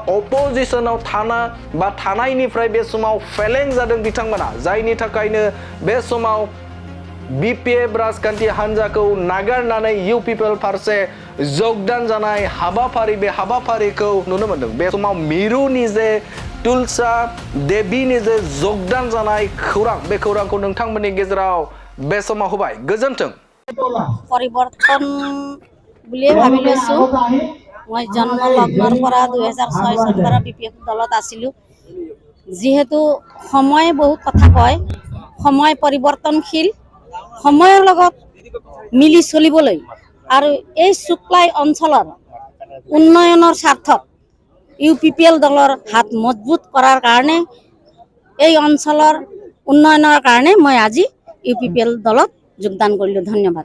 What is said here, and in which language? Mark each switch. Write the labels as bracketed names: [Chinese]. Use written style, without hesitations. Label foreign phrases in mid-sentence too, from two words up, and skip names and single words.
[Bodo] अपोजिशनाव थानायनिफ्राय बे समाव फेलें जादों बिथांमोना जायनि थाखायनो बे समाव बीपीएफ राजखान्थि हान्जाखौ नागारनानै यूपीपीएल फारसे जगदान जानाय हाबाफारि बे हाबाफारिखौ नुनो मोनदों बे समाव मिरुनि जे तुलसा देबीनि जे जगदान जानाय खौरां बे खौरांखौ नोंथांमोननि गेजेराव बे समाव होबाय गोजोन्थों [Assamese] পৰিৱৰ্তন বুলিয়ে ভাবি লৈছো মই জন্ম লগ্নৰ পৰা 2006 চনৰ পৰা বিপিএফ দলত আছিলো যেহেতু সময় বহুত কথা কয় সময় পৰিৱৰ্তনশীল সময়ৰ লগত মিলি চলিবলৈ আৰু এই সুক্লাই অঞ্চলৰ উন্নয়নৰ স্বাৰ্থত यूपीपीएल দলৰ হাত মজবুত কৰাৰ কাৰণে এই অঞ্চলৰ উন্নয়নৰ কাৰণে মই আজি यूपीपीएल দলত যোগদান কৰিলো ধন্যবাদ